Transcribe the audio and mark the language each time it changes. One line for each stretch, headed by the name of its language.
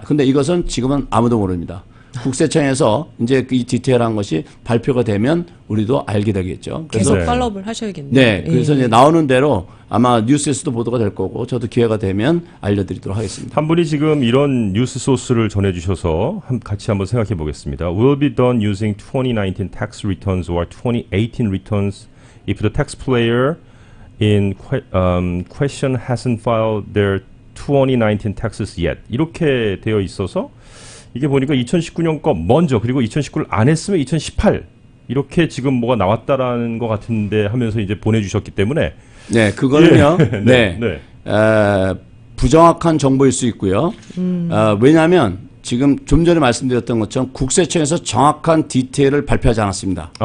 Korean: 근데 이것은 지금은 아무도 모릅니다. 국세청에서 이제 이 디테일한 것이 발표가 되면 우리도 알게 되겠죠. 그래서 계속 네. 팔로우를 하셔야겠네요. 네, 그래서 예. 이제 나오는 대로 아마 뉴스에서도 보도가 될 거고 저도 기회가 되면 알려드리도록 하겠습니다. 한 분이 지금 이런 뉴스 소스를 전해주셔서 같이 한번 생각해 보겠습니다.
English: Will be done using 2019 tax returns or 2018 returns if the taxpayer in question hasn't filed their 2019 taxes yet.
Korean: 이렇게 되어 있어서 이게 보니까 2019년 거 먼저 그리고 2019를 안 했으면 2018 이렇게 지금 뭐가 나왔다라는 것 같은데 하면서 이제 보내주셨기 때문에 네, 그거는요. 네. 네. 부정확한 정보일 수 있고요. 왜냐하면 지금 좀 전에 말씀드렸던 것처럼 국세청에서 정확한 디테일을 발표하지 않았습니다.